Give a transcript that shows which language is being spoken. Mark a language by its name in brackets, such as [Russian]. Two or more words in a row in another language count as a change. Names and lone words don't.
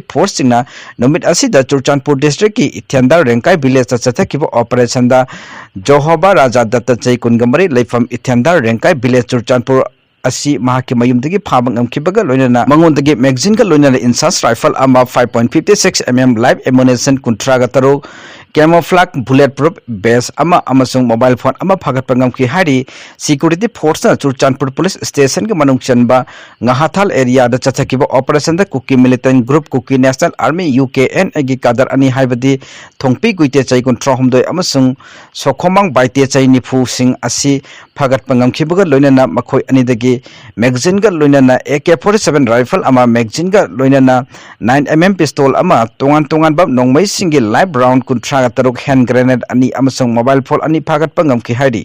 [Manipuri] force singna nomit asida Churchandpur district ki Ithyandar Renkai village chathakiba operation da Johoba Raja Datta Chaikun gamari leifam Ithyandar Renkai village Churchandpur asi mahaki mayumdagi phabangam kibaga loinana mangondagi magazine ka loinana insas rifle ama 5.56 mm [English] live ammunition [Manipuri] kuntraga taro [English] camouflage bulletproof vest [Manipuri] ama amasung [English] mobile phone [Manipuri] ama phagat pangam ki hari [English] security force [Manipuri] na Churchandpur police station ke manung chanba ngahathal area da chachakiba operation da Kuki [English] militant group [Manipuri] Kuki national army UKN agi kadar ani haibadi thongpi guite chai kun trohumdoi amasung sokhomang baite chai nifu sing asi phagat pangam khibaga loinana makhoi ani dagi magazine ga loinana AK47 rifle ama magazine ga loinana 9mm pistol ama tongan bab nongmai single [English] live round [Manipuri] kun traga taruk [English] hand grenade [Manipuri] ani amasung [English] mobile phone [Manipuri] ani phagat pangam ki hairi